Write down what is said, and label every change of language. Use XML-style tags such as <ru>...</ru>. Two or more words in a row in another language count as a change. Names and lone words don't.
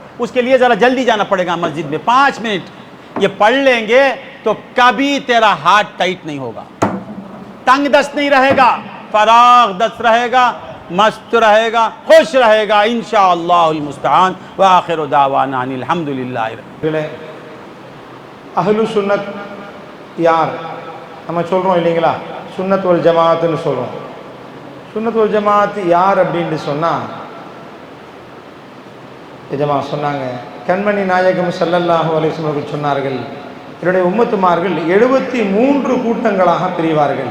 <ur>اس کے لیے ذرا جلدی جانا پڑے گا مسجد میں، 5 منٹ یہ پڑھ لیں گے تو کبھی تیرا ہاتھ ٹائٹ نہیں ہوگا، تنگ دست نہیں رہے گا، فراغ دست رہے گا، مست رہے گا، خوش رہے گا</ur> <ar>انشاءاللہ المستعان۔ وآخر دعوانا ان الحمدللہ۔</ar> <ta>அஹ்லு சுன்னத் யார் நம்ம சொல்கிறோம் இல்லைங்களா? சுன்னத் வல் ஜமாஅத்துன்னு சொல்கிறோம். சுன்னத் வல் ஜமாஅத் யார் அப்படின்னு சொன்னால், எஜமா சொன்னாங்க, கண்மணி நாயகம்</ta> <ar>صلى الله عليه وسلم</ar> <ta>அவர்கள் சொன்னார்கள், என்னுடைய உம்மத்துமார்கள் 73 கூட்டங்களாக பிரிவார்கள்.</ta>